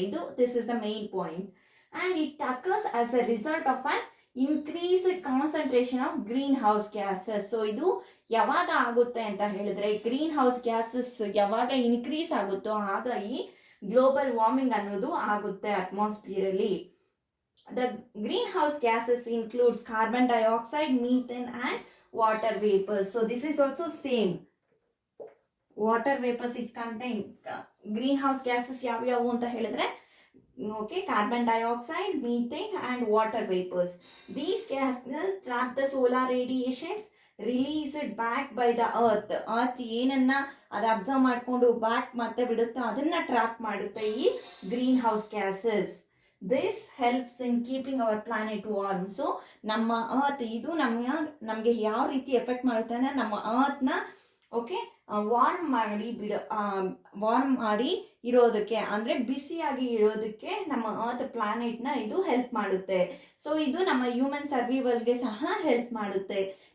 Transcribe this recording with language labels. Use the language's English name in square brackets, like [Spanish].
[English] ಇದು this is the main point. And it occurs as a result of an increased concentration of greenhouse gases. [Kannada] So ಇದು ಯಾವಾಗ ಆಗುತ್ತೆ ಅಂತ ಹೇಳಿದ್ರೆ, green house gases ಯಾವಾಗ increase ಆಗುತ್ತೋ ಆಗ ಈ ಗ್ಲೋಬಲ್ ವಾರ್ಮಿಂಗ್ ಅನ್ನೋದು ಆಗುತ್ತೆ ಅಟ್ಮಾಸ್ಫಿಯರ್ ಅಲ್ಲಿ. [English] The greenhouse gases includes carbon dioxide, methane and water vapors. So this is also same. Water vapors it contain greenhouse gases [Kannada] ಯಾವ್ಯಾವು ಅಂತ ಹೇಳಿದ್ರೆ, [English] okay, carbon dioxide, methane and water vapors. These gases trap the solar radiations released back by the earth. [Kannada] earth ಏನನ್ನ ಅದು observe ಮಾಡ್ಕೊಂಡು back ಮತ್ತೆ ಬಿಡುತ್ತೆ, ಅದನ್ನ trap ಮಾಡುತ್ತೆ ಈ green house gases. [English] This helps in keeping our planet warm. [Kannada] So ನಮ್ಮ earth ಇದು ನಮಗೆ ಯಾವ ರೀತಿ ಎಫೆಕ್ಟ್ ಮಾಡುತ್ತೆ ಅಂದ್ರೆ, ನಮ್ಮ ಅರ್ತ್ನ ಓಕೆ ವಾರ್ಮ್ ಮಾಡಿ ಇರೋದಕ್ಕೆ, ಅಂದ್ರೆ ಬಿಸಿಯಾಗಿ ಇರೋದಕ್ಕೆ ನಮ್ಮ ಅರ್ತ್ ಪ್ಲಾನೆಟ್ನ ಇದು ಹೆಲ್ಪ್ ಮಾಡುತ್ತೆ. ಸೊ ಇದು ನಮ್ಮ ಹ್ಯೂಮನ್ ಸರ್ವೈವಲ್ಗೆ ಸಹ ಹೆಲ್ಪ್ ಮಾಡುತ್ತೆ.